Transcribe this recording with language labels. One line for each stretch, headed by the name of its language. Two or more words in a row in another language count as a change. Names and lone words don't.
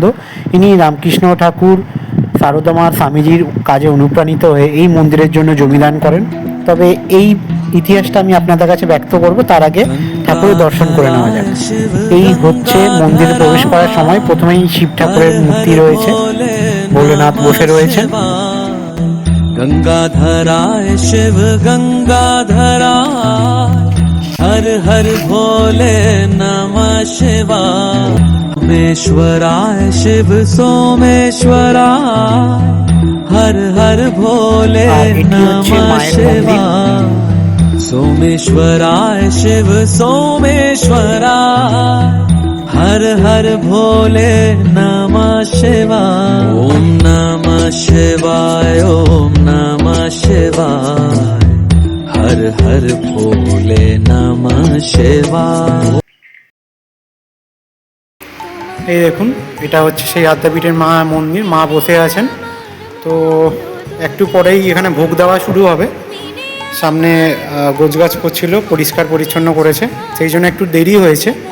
Bangla: ইনি রামকৃষ্ণ ঠাকুর সারদা মা স্বামীজির কাজে অনুপ্রাণিত হয়ে এই মন্দিরের জন্য জমিদান করেন। তবে এই ইতিহাসটা আমি আপনাদের কাছে ব্যক্ত করব, তার আগে ঠাকুরের দর্শন করে নেওয়া যাক। এই হচ্ছে মন্দিরে প্রবেশ করার সময় প্রথমেই শিব ঠাকুরের মূর্তি রয়েছে, ভোলেনাথ বসে রয়েছে।
Sanskrit: गंगाधराय शिव गंगाधराय हर हर भोले नमः शिवाय सोमेश्वराय शिव सोमेश्वराय हर हर भोले नमः शिवाय सोमेश्वराय शिव सोमेश्वराय हर हर भोले नमः शिवाय ओम नमः शिवाय ओम नमः शिवाय हर हर भोले नमः शिवाय।
Bangla: এই দেখুন, এটা হচ্ছে সেই আদ্যাপীঠের মা মন্দির। মা বসে আছেন। তো একটু পরেই এখানে ভোগ দেওয়া শুরু হবে। সামনে গোছগাছ করছিল, পরিষ্কার পরিচ্ছন্ন করেছে, সেই জন্য একটু দেরি হয়েছে।